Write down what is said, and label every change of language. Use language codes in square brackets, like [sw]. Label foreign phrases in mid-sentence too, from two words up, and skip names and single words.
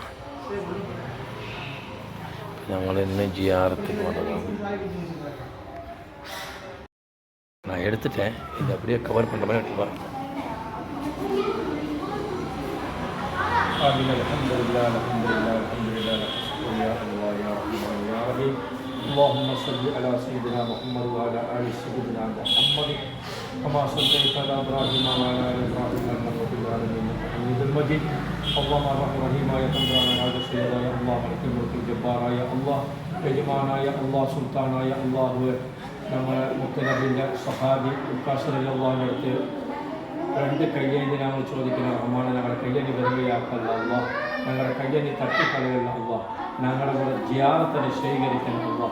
[ml] ഞങ്ങൾ ഇന്ന് ജിയാറത്തേക്ക് വന്നതാണ്. ഞാൻ എടുത്തിട്ടേ ഇത് [ta] அப்படியே கவர் பண்ணுற மாதிரி எடுத்து பாருங்க. [ar] الحمد لله الحمد لله الحمد لله يا الله يا رحمن يا رحيم. اللهم صل على سيدنا محمد وعلى آل سيدنا محمد كما صليت على إبراهيم وعلى آل إبراهيم إنك حميد مجيد المجيد. اللهم الرحيم يا تمام هذا سيدنا يا الله ملك الملك الجبار يا الله [ml] യജമാനായ [ar] يا الله [ml] സുൽത്താനായ [ar] يا الله [ml] നമ്മൾ മുത്തനബിൻ്റെ സഹാബി ഉക്കാസ് റളിയല്ലാഹു അടുത്ത് രണ്ട് കയ്യേന്തി ഞങ്ങൾ ചോദിക്കുന്ന റഹ്മാനെ ഞങ്ങളുടെ കയ്യനി വെറുകയാക്കല്ല അല്ലാഹ്, ഞങ്ങളുടെ കയ്യനി തട്ടിക്കളയല്ല അല്ലാഹ്, ഞങ്ങളുടെ കൂടെ ജിയാറത്തിനെ സ്വീകരിക്കണം അല്ലാഹ്.